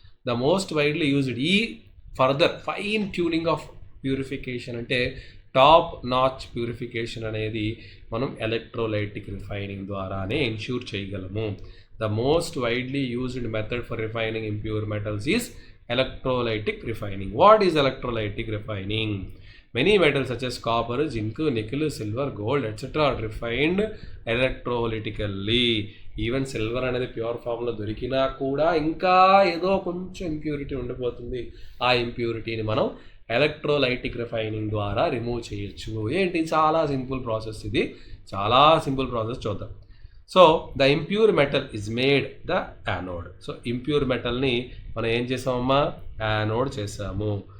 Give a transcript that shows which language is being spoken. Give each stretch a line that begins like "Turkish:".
English: the most widely used ఈ further fine tuning of purification,
Telugu: అంటే top notch purification అనేది మనం ఎలక్ట్రోలైటిక్ రిఫైనింగ్ ద్వారానే ఎన్ష్యూర్ చేయగలము.
English: The most widely used method for refining impure metals is electrolytic refining. What is electrolytic refining? Many metals such as copper, zinc, nickel, silver, gold, etc. are refined electrolytically.
Telugu: Even silver అనేది pure ఫామ్లో దొరికినా కూడా ఇంకా ఏదో కొంచెం impurity ఉండిపోతుంది. ఆ ఇంప్యూరిటీని మనం ఎలక్ట్రోలైటిక్ రిఫైనింగ్ ద్వారా రిమూవ్ చేయొచ్చు. ఏంటి, చాలా సింపుల్ ప్రాసెస్, ఇది చాలా సింపుల్ ప్రాసెస్. చూద్దాం.
English: So the impure metal is made the anode.
Telugu: So impure మెటల్ని మనం ఏం చేసామమ్మా, యానోడ్ చేసాము.